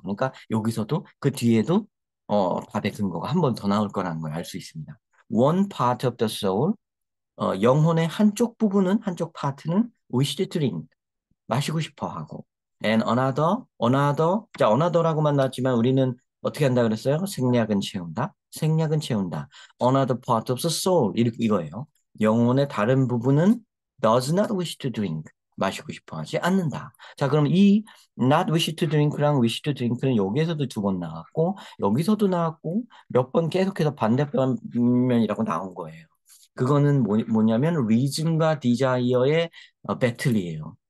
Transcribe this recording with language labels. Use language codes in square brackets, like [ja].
[ko] 그러니까 여기서도 그 뒤에도 답의 근거가 한 번 더 나올 거라는 걸 알 수 있습니다. [en] One part of the soul [ko] 영혼의 한쪽 파트는 [en] wish to drink, [ko] 마시고 싶어 하고, [en] and another, [ko] 자, another라고만 나왔지만 우리는 어떻게 한다 그랬어요? 생략은 채운다. [en] Another part of the soul, 이거예요. [ko] 영혼의 다른 부분은 [en] does not wish to drink, [ko] 마시고 싶어 하지 않는다. 자, 그럼 이 [en] not wish to drink [ko] 랑 [en] wish to drink [ko] 는 여기에서도 두 번 나왔고, 여기서도 나왔고, 몇 번 계속해서 반대편이라고 나온 거예요. 그거는 뭐냐면 reason과 desire의 배틀이에요.